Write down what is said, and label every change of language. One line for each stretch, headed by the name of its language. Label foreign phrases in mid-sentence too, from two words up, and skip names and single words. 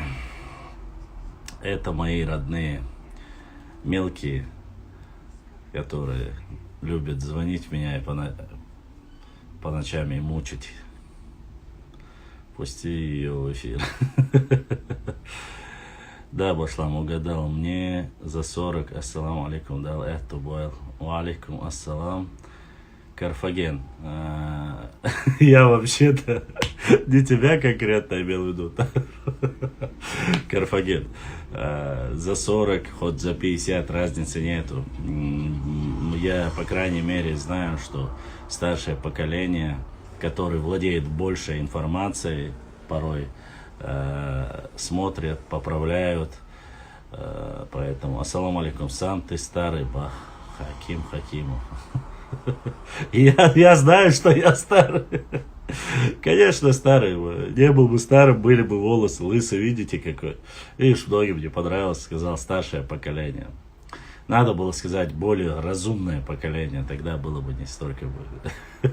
Russian: Это мои родные, мелкие, которые любят звонить меня и по ночам и мучить. Пусти ее в эфир. Да, Башлам, угадал. Мне за 40.
Arabic: السلام عليكم
Russian: дал. Это был.
Arabic: وعليكم السلام.
Russian: Карфаген. Я вообще-то не тебя конкретно имел в виду. Карфаген. За 40, хоть за 50 разницы нету. Я, по крайней мере, знаю, что старшее поколение, которое владеет большей информацией, порой смотрят, поправляют. Поэтому,
Arabic: السلام عليكم,
Russian: сам ты старый, бах, Хаким Хакимов. Я знаю, что я старый. Конечно, старый. Не был бы старым, были бы волосы лысые, видите какой. Видишь, многим не понравилось, сказал старшее поколение. Надо было сказать более разумное поколение, тогда было бы не столько бы.